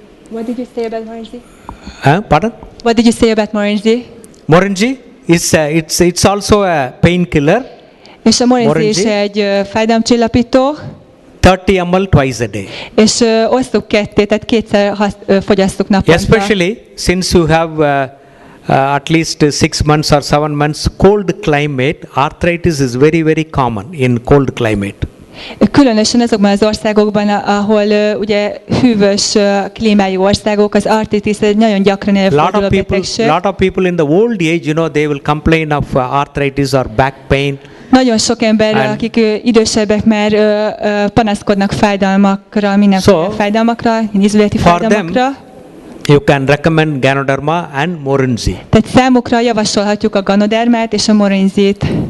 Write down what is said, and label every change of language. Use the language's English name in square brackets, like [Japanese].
[English] What did you say about Morinzi? Pardon? What did you say about Morinzi? Morinzi is it's also a painkiller. [Hungarian] És a Morinzi is [English] Morinzi? [Hungarian] egy fájdalomcsillapító, [English] 30 ml twice a day. [Hungarian] és osztuk ketté, tehát kétszer fogyasztuk naponta. [English] Especially since you have at least 6 months or 7 months cold climate, arthritis is very, very common in cold climate. [Hungarian] Különösen azokban az országokban, ahol ugye hűvös klímájú országok, az artritis egy nagyon gyakran előforduló betegség. [English] Lot of people in the old age, they will complain of arthritis or back pain. [Hungarian] Nagyon sok ember, akik idősebbek már panaszkodnak fájdalmakra, mindenféle fájdalmakra, izületi fájdalmakra. [English] You can recommend Ganoderma and Morinzi. [Hungarian] Tehát számukra javasolhatjuk a Ganodermát és a Morinzit.